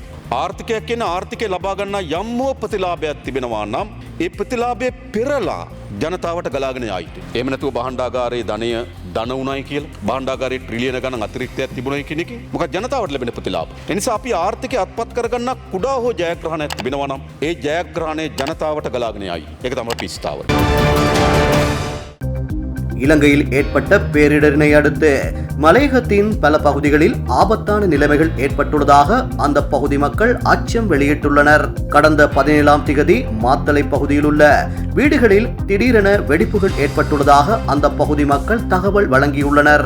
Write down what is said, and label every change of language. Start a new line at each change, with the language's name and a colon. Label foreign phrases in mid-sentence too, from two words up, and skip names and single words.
Sinhala: ආර්ථිකයක් කියන්නේ ආර්ථිකය ලබා ගන්නා යම් හෝ ප්‍රතිලාභයක් තිබෙනවා නම් ඒ ප්‍රතිලාභය පෙරලා ජනතාවට ගලාගෙන යා යුතුයි. එහෙම නැතුව භාණ්ඩාගාරයේ ධනය ධන උනායි කියලා භාණ්ඩාගාරයේ ට්‍රිලියන ගණන් අතිරික්තයක් තිබුණයි කියන එක මොකද ජනතාවට ලැබෙන ප්‍රතිලාභ. ඒ නිසා අපි ආර්ථිකය අත්පත් කරගන්න කුඩා හෝ ජයග්‍රහණයක් තිබෙනවා නම් ඒ ජයග්‍රහණය ජනතාවට ගලාගෙන යයි. ඒක තමයි පිස්තාව.
Tamil: இலங்கையில் ஏற்பட்ட பேரிடரினை அடுத்து மலையகத்தின் பல பகுதிகளில் ஆபத்தான நிலைமைகள் ஏற்பட்டுள்ளதாக அந்த பகுதி மக்கள் அச்சம் வெளியிட்டுள்ளனர். கடந்த 17ஆம் திகதி மாத்தளை பகுதியில் உள்ள வீடுகளில் திடீரென வெடிப்புகள் ஏற்பட்டுள்ளதாக அந்த பகுதி மக்கள் தகவல் வழங்கியுள்ளனர்.